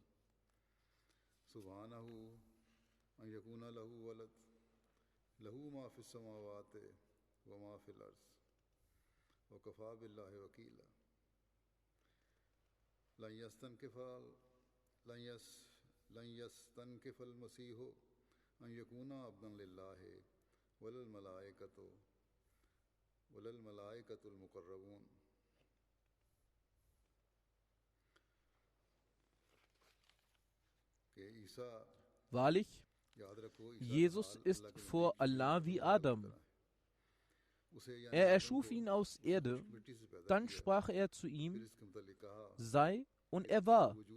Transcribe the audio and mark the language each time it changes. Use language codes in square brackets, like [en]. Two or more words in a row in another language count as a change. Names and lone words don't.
[ar] سبحانه أن يكون له ولد له ما في السماوات وما في الأرض وكفى بالله وكيلا لن يستنكف المسيح أن يكون عبدا لله ولا الملائكة المقربون. [de] Wahrlich, Jesus ist vor Allah wie Adam. Er erschuf ihn aus Erde, dann sprach er zu ihm, sei, und er war.